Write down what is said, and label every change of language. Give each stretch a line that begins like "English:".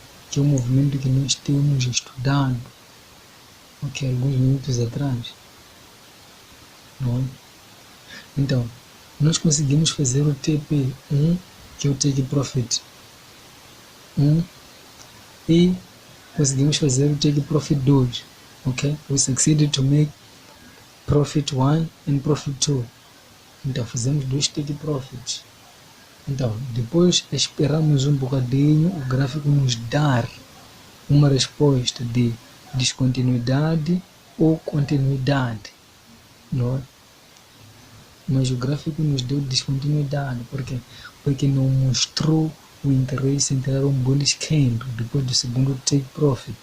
Portuguese: Que é um movimento que nós temos estudado, ok, alguns minutos atrás, não é? Então, nós conseguimos fazer o TP1, que é o Take Profit 1, e conseguimos fazer o Take Profit 2, ok?
English: We succeeded to make Profit 1 and Profit 2.
Portuguese: Então, fizemos 2 Take Profits. Então, depois esperamos um bocadinho o gráfico nos dar uma resposta de descontinuidade ou continuidade, não é? Mas o gráfico nos deu descontinuidade, porque não mostrou o interesse em tirar um bullish candle depois do segundo take profit.